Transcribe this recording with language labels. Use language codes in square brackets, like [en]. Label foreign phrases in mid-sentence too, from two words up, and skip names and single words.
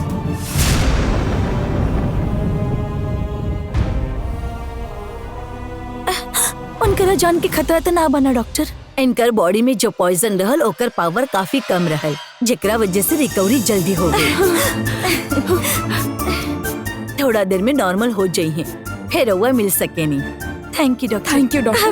[bho] उनकरा जान के खतरा तो ना बना डॉक्टर। इनकर बॉडी में जो पॉइजन रहल ओकर पावर काफी कम रहल, जेकरा वजह से रिकवरी जल्दी हो गई। थोड़ा देर में नॉर्मल हो जाइए, फिर रउआ मिल सके नहीं। [en] thank you doctor. thank you doctor.